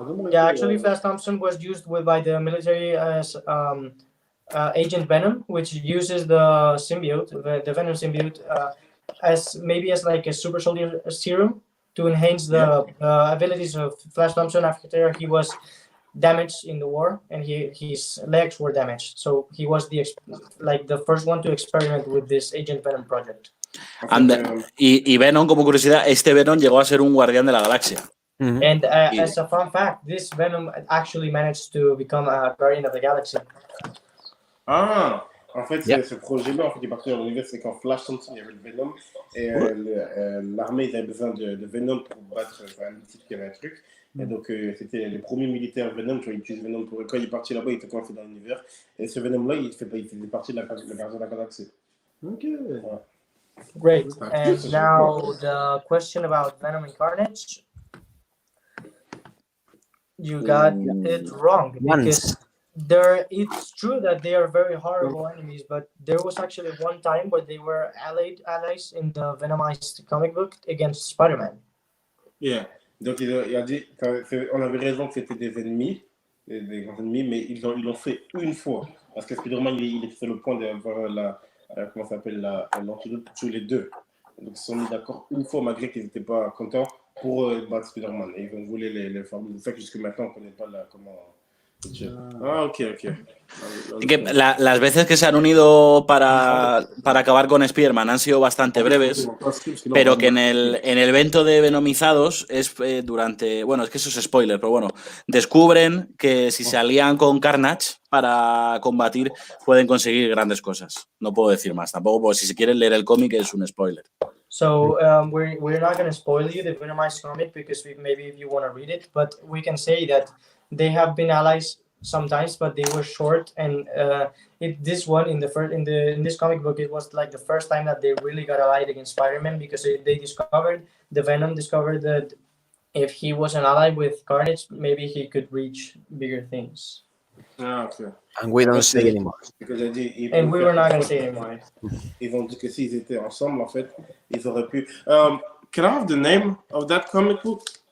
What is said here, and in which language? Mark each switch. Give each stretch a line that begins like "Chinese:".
English: Yeah, actually, Flash Thompson was used by the military as Agent Venom, which uses the symbiote, the Venom symbiote, as like a super soldier serum to enhance the abilities of Flash Thompson after he was damaged in the war and his legs were damaged. So he was the first one to experiment with this Agent Venom project.
Spanish: Y Venom, como curiosidad, este Venom llegó a ser un guardián de la galaxia.
English: And as a fun fact, this Venom actually managed to become a guardian of the galaxy.
French: Ah, en fait, ce projet-là, en fait, il est parti dans l'univers, c'est quand Flash Thompson, il y avait le Venom, et l'armée, ils avaient besoin de Venom pour battre un type qui avait un truc. Et donc, c'était les premiers militaires Venom qui ont utilisé Venom pour... Quand il est parti là-bas, il était coincé dans l'univers. Et ce Venom-là, il faisait partie de la gardien de la galaxie. Ok. Ouais.
English: Great. And now the question about Venom and Carnage. You got it wrong because it's true that they are very horrible enemies, but there was actually one time where they were allies in the Venomized comic book against Spider-Man. Yeah.
French: Donc il a dit, on avait raison que c'était des ennemis, des grands ennemis, mais ils l'ont fait une fois. Parce que Spider-Man, il était sur le point d'avoir comment ça s'appelle, l'antidote pour tuer les deux. Donc ils se sont mis d'accord une fois malgré qu'ils n'étaient pas contents pour battre Spider-Man. Et ils ont voulu les former. C'est ça que jusque maintenant on ne connaît pas comment. Ah, ok.
Spanish: Que las veces que se han unido para acabar con Spider-Man han sido bastante breves, pero que en el evento de Venomizados es durante... Bueno, es que eso es spoiler, pero bueno, descubren que si se alían con Carnage para combatir pueden conseguir grandes cosas. No puedo decir más, tampoco, porque si se quieren leer el cómic es un spoiler.
English: So we're not going to spoil you the Venomized comic because maybe if you want to read it, but we can say that they have been allies sometimes, but they were short. And in this comic book, it was like the first time that they really got allied against Spider-Man because the Venom discovered that if he was an ally with Carnage, maybe he could reach bigger things. Ah, ok. And we don't say anymore. And we were not going to say anymore.
French: Ils ont dit que s'ils étaient ensemble, en fait, ils auraient pu.
English: Can I have the name of that comic book?